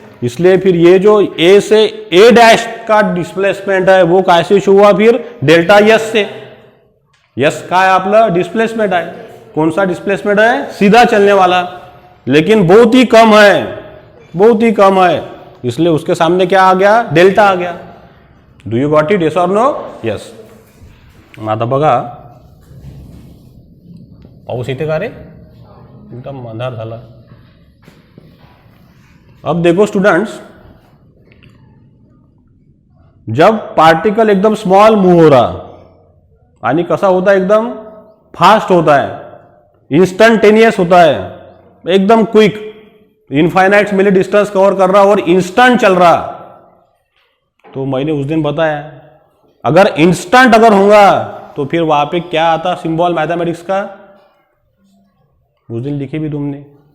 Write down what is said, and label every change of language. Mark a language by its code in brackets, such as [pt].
[hi] इसलिए फिर ये जो ए से ए डैश का डिस्प्लेसमेंट है वो कैसे शो हुआ, फिर डेल्टा यस से। यस का है आपला डिस्प्लेसमेंट है, कौन सा डिस्प्लेसमेंट है, सीधा चलने वाला, लेकिन बहुत ही कम है, बहुत ही कम है, इसलिए उसके सामने क्या आ गया, डेल्टा आ गया। [en] Do you got it, yes or no, yes. [mr] आता बघा, पाऊस येते का रे, एकदम अंधार झाला। [hi] अब देखो स्टूडेंट्स, जब पार्टिकल एकदम स्मॉल मूव हो रहा [mr] आणि [hi] कसा होता है, एकदम फास्ट होता है, इंस्टंटेनियस होता है, एकदम क्विक, इनफाइनाइट मिली डिस्टेंस कवर कर रहा और इंस्टेंट चल रहा, तो मैंने उस दिन बताया अगर इंस्टेंट अगर होगा तो फिर वहां पे क्या आता सिंबल मैथमेटिक्स का, उस दिन लिखी भी तुमने।